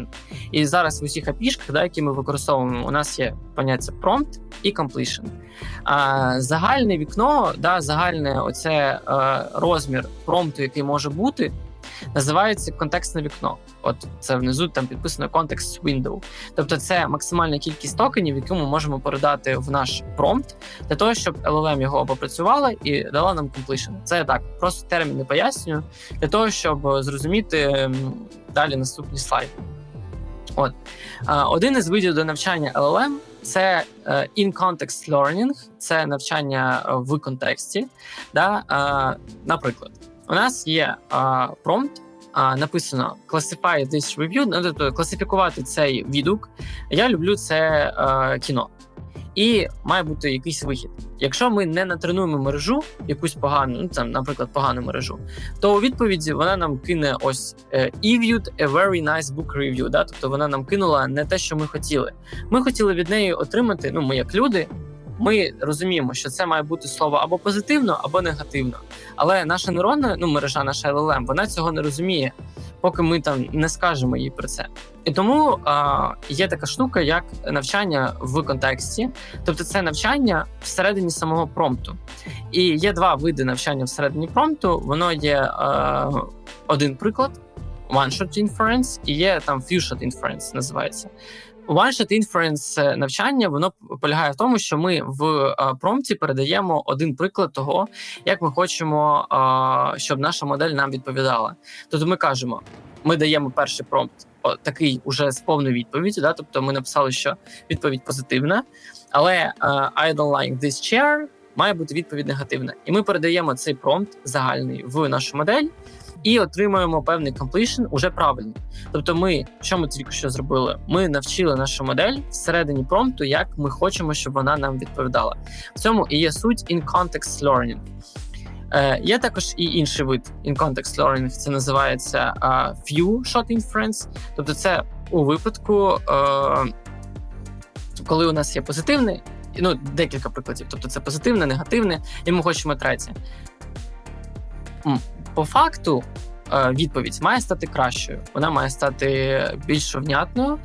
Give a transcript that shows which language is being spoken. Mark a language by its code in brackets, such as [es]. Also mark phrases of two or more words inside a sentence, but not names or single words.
[uk] І зараз в усіх API-шках, які ми використовуємо, у нас є поняття prompt і completion. Загальне вікно, загальне розмір промпту, який може бути, називається контекстне вікно. От це внизу там підписано [en] context window. [uk] Тобто це максимальна кількість токенів, які ми можемо передати в наш промпт, для того, щоб LLM його опрацювала і дала нам completion. Це так, просто терміни пояснюю, для того, щоб зрозуміти далі наступні слайди. Один із видів до навчання LLM – це [en] in-context learning, [uk] це навчання в контексті. Наприклад, у нас є промпт, написано [en] classify this review, [uk] тобто класифікувати цей відгук. Я люблю це кіно. І має бути якийсь вихід. Якщо ми не натренуємо мережу, якусь погану, наприклад, погану мережу, то у відповіді вона нам кине ось [en] viewed a very nice book review, [uk] тобто вона нам кинула не те, що ми хотіли. Ми хотіли від неї отримати, ми як люди, ми розуміємо, що це має бути слово або позитивно, або негативно. Але наша нейронна мережа, наша LLM, вона цього не розуміє, поки ми не скажемо їй про це. І тому є така штука, як навчання в контексті. Тобто це навчання всередині самого промпту. І є два види навчання всередині промпту. Воно є один приклад, [en] one-shot inference, [uk] і є [en] few-shot inference, [uk] називається. [en] One-shot inference [uk] навчання, воно полягає в тому, що ми в промпті передаємо один приклад того, як ми хочемо, щоб наша модель нам відповідала. Тобто ми кажемо, ми даємо перший промпт такий уже з повною відповіддю, тобто ми написали, що відповідь позитивна, але [en] I don't like this chair [uk] має бути відповідь негативна. І ми передаємо цей промпт загальний в нашу модель, і отримуємо певний completion уже правильно. Тобто що ми тільки що зробили? Ми навчили нашу модель всередині промпту, як ми хочемо, щоб вона нам відповідала. В цьому і є суть [en] in-context learning. [uk] Є також і інший вид [en] in-context learning, [uk] це називається [en] few-shot inference. [uk] Тобто це у випадку, коли у нас є позитивний, декілька прикладів. Тобто це позитивне, негативне, і ми хочемо третє. По факту відповідь має стати кращою, вона має стати більш внятною.